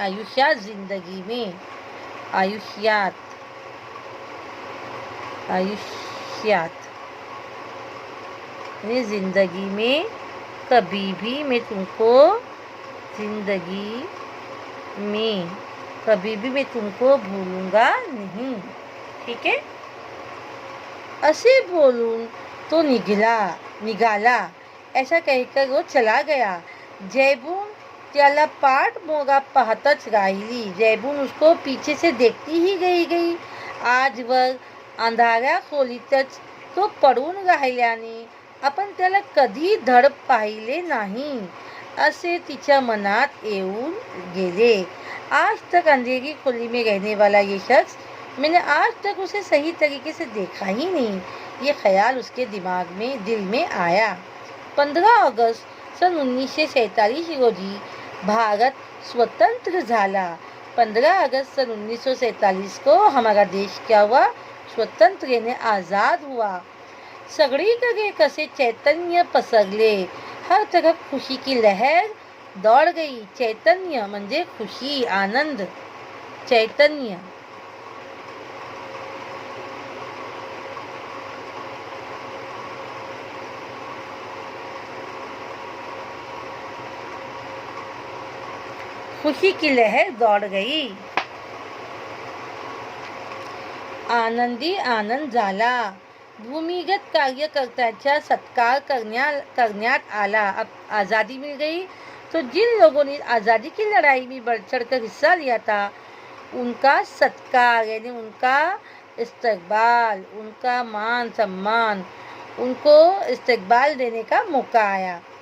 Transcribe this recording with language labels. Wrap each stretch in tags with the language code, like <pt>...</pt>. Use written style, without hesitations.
<hi>आयुष्यात ज़िंदगी में आयुष्यात यानी ज़िंदगी में कभी भी मैं तुमको ज़िंदगी में कभी भी मैं तुमको भूलूंगा नहीं। ठीक है</hi> <mr>असे बोलून तो निघाला</mr> <hi>ऐसा कहकर वो चला गया।</hi> <mr>जैबून त्याला पाठ मोगा पाहतच राहिली</mr> <hi>जैबून उसको पीछे से देखती ही गई</hi> <mr>आजवर अंधाऱ्या खोलीतच तो पडून राहिल्याने आपण त्याला कधी धड पाहिले नाही असे तिच्या मनात येऊन गेले।</mr> <hi>आज तक अंधेरी खोली में रहने वाला ये शख्स मैंने आज तक उसे सही तरीके से देखा ही नहीं ये ख्याल उसके दिल में आया।</hi> <mr>15 अगस्त सन 1947 रोजी भारत स्वतंत्र झाला।</mr> <hi>15 अगस्त सन 1947 को हमारा देश क्या हुआ स्वतंत्र यानी आज़ाद हुआ।</hi> <mr>सगळीकडे कसे चैतन्य पसरले</mr> <hi>हर तरफ खुशी की लहर दौड़ गई।</hi> <mr>चैतन्य म्हणजे खुशी आनंद</mr> <hi>चैतन्य खुशी की लहर दौड़ गई।</hi> <mr>आनंदी आनंद झाला। भूमिगत कार्यकर्त्याचा सत्कार करण्यात आला।</mr> <hi>अब आज़ादी मिल गई तो जिन लोगों ने आज़ादी की लड़ाई में बढ़ चढ़ कर हिस्सा लिया था उनका सत्कार यानी उनका इस्तकबाल उनका मान सम्मान उनको इस्तकबाल देने का मौका आया।</hi>